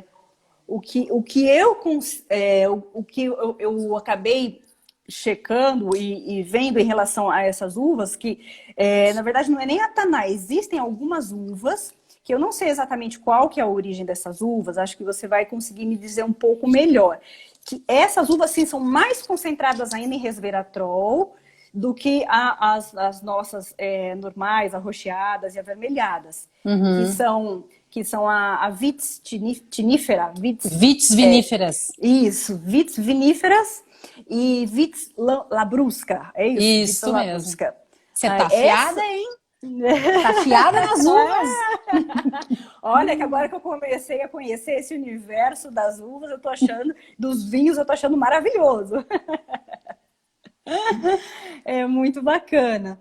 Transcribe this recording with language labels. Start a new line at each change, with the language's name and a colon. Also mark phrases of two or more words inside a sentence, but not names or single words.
Portuguese: O que eu acabei checando e vendo em relação a essas uvas, que na verdade não é nem a taná, existem algumas uvas, que eu não sei exatamente qual que é a origem dessas uvas, acho que você vai conseguir me dizer um pouco melhor. Que essas uvas sim são mais concentradas ainda em resveratrol, do que as nossas normais, arroxeadas e avermelhadas, Uhum. que são a vitis tinnífera, vitis, Vites viníferas. isso, vitis viníferas e vitis labrusca, é isso, vitis Isso mesmo. labrusca. Você tá afiada, Essa hein? Tá afiada nas uvas. Olha, que agora que eu comecei a conhecer esse universo das uvas, eu tô achando, dos vinhos, eu tô achando maravilhoso. É muito bacana.